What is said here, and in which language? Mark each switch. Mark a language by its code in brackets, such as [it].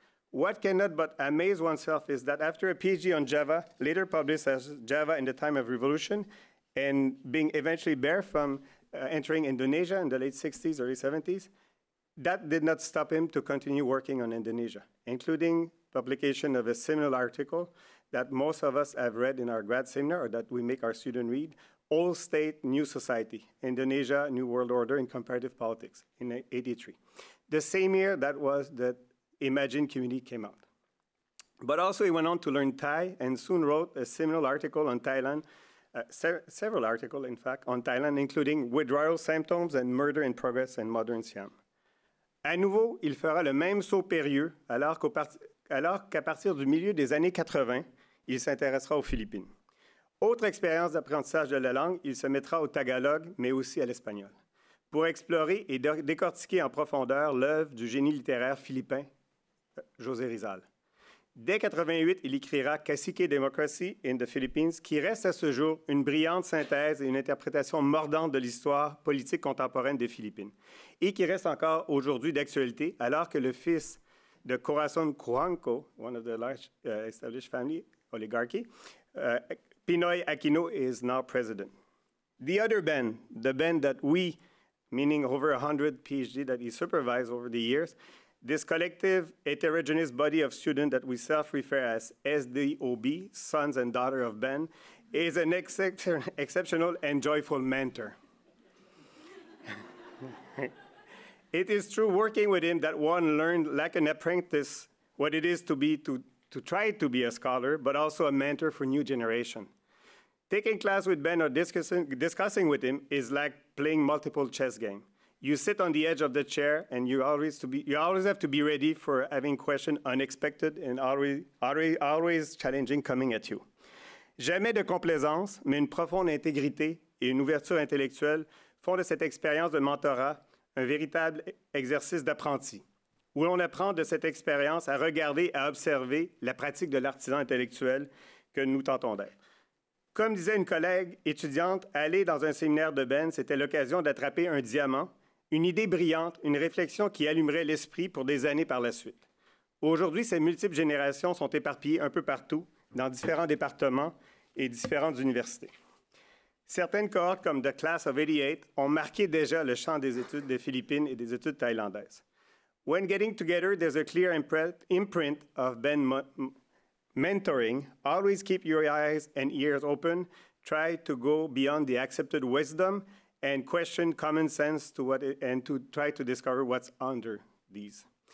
[en] What cannot but amaze oneself is that after a PhD on Java, later published as Java in the Time of Revolution, and being eventually barred from entering Indonesia in the late 60s, early 70s, that did not stop him to continue working on Indonesia, including publication of a seminal article that most of us have read in our grad seminar, or that we make our students read, Old State, New Society, Indonesia, New World Order in Comparative Politics, in '83. The same year that was the Imagine Community came out. But also he went on to learn Thai and soon wrote a seminal article on Thailand, several articles, in fact, on Thailand, including Withdrawal Symptoms and Murder in Progress in Modern Siam. [fr] À nouveau, il fera le même saut périlleux alors qu'à partir du milieu des années 80, il s'intéressera aux Philippines. Autre expérience d'apprentissage de la langue, il se mettra au tagalog, mais aussi à l'espagnol, pour explorer et décortiquer en profondeur l'œuvre du génie littéraire philippin José Rizal. Dès 88, il écrira Cacique Democracy in the Philippines, qui reste à ce jour une brillante synthèse et une interprétation mordante de l'histoire politique contemporaine des Philippines, et qui reste encore aujourd'hui d'actualité, alors que le fils de Corazon Cuanco, [en] one of the large established family oligarchy, Pinoy Aquino, is now president. The other Ben, the Ben that we, meaning over 100 PhD that he supervised over the years, this collective heterogeneous body of students that we self-refer as SDOB, Sons and Daughter of Ben, is an exceptional and joyful mentor. It is through working with him that one learned, like an apprentice, what it is to try to be a scholar, but also a mentor for new generation. Taking class with Ben or discussing with him is like playing multiple chess games. You sit on the edge of the chair, and you always have to be ready for having questions unexpected and always challenging coming at you. [fr] Jamais de complaisance, mais une profonde intégrité et une ouverture intellectuelle font de cette expérience de mentorat un véritable exercice d'apprenti, où l'on apprend de cette expérience à regarder, à observer la pratique de l'artisan intellectuel que nous tentons d'être. Comme disait une collègue étudiante, aller dans un séminaire de Ben, c'était l'occasion d'attraper un diamant, une idée brillante, une réflexion qui allumerait l'esprit pour des années par la suite. Aujourd'hui, ces multiples générations sont éparpillées un peu partout, dans différents départements et différentes universités. Certaines cohortes, comme The Class of '88, ont marqué déjà le champ des études des Philippines et des études thaïlandaises. [en] When getting together, there's a clear imprint of Ben mentoring. Always keep your eyes and ears open. Try to go beyond the accepted wisdom and question common sense and to try to discover what's under these.